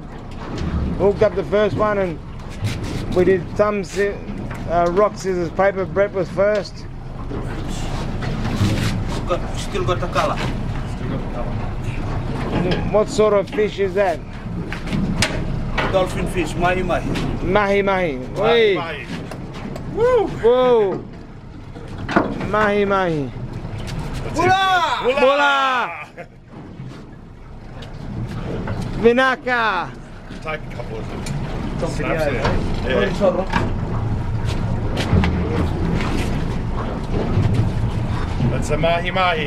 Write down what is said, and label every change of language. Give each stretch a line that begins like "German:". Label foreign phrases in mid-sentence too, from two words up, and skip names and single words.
English: Hooked up the first one, and we did thumb, rock, scissors, paper. Brett was first. Still got the color. What sort of fish is that? Dolphin fish, mahi mahi. Mahi mahi. Wee. Woo! Whoa. Mahi mahi. Bula!
Fijian: Bula! Vinaka.
English: Take a couple of them. Something Snaps else, it. right? Yeah. Sorry. That's a mahi mahi.